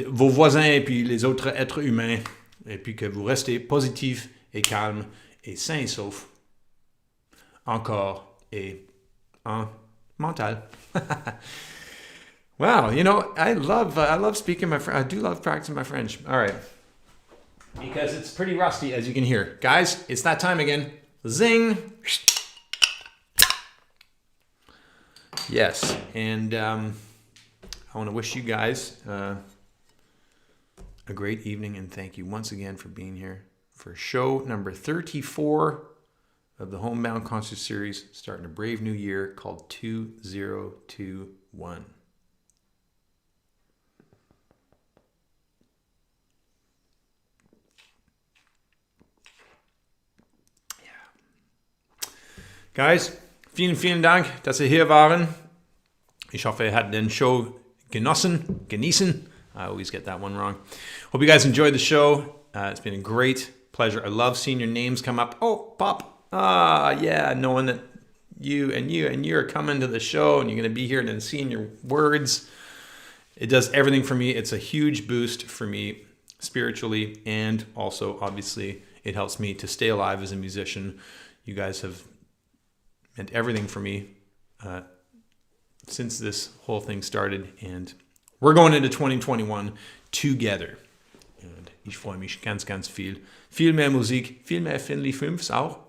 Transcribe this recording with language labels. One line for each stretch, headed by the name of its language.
French: voisins et puis les autres êtres humains, et puis que vous restez positif et calme et sain et sauf, encore et en mental.
English: Wow, I love speaking my French. I do love practicing my French. All right. Because it's pretty rusty, as you can hear. Guys, it's that time again. Zing! Yes, and I want to wish you guys a great evening, and thank you once again for being here for show number 34 of the Homebound concert series, starting a brave new year called 2021.
German: Guys, vielen Dank, dass ihr hier waren. Ich hoffe, ihr habt den Show genießen.
English: I always get that one wrong. Hope you guys enjoyed the show. It's been a great pleasure. I love seeing your names come up. Oh, Pop. Yeah, knowing that you are coming to the show and you're going to be here and then seeing your words. It does everything for me. It's a huge boost for me spiritually, and also, obviously, it helps me to stay alive as a musician. You guys have meant everything for me since this whole thing started, and we're going into 2021 together.
German: Und ich freue mich ganz viel. Viel mehr Musik, viel mehr Finlay Fives auch.